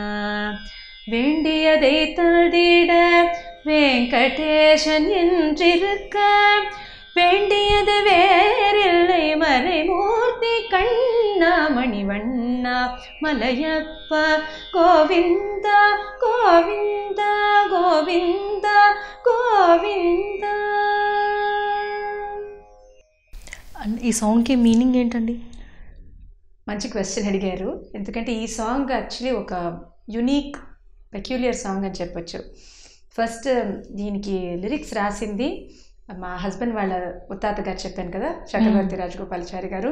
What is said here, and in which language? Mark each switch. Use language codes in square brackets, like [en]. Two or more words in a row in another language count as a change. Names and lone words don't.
[ta] வேண்டியதை தந்திட வெங்கடேசன் என்றிருக்க, வேண்டியது வேறில்லை மறைமூர்த்தி கண்ணா, மணிவண்ணா மலையப்பா கோவிந்தா கோவிந்தா கோவிந்தா கோవిందా. [te] ఈ సాంగ్కి మీనింగ్ ఏంటండి? మంచి క్వశ్చన్ అడిగారు. ఎందుకంటే ఈ సాంగ్ యాక్చువల్లీ ఒక [en] unique peculiar song [te] అని చెప్పొచ్చు. ఫస్ట్ దీనికి లిరిక్స్ రాసింది మా హస్బెండ్ వాళ్ళ ముత్తాత గారు, చెప్పాను కదా, చక్రవర్తి రాజగోపాలాచారి గారు.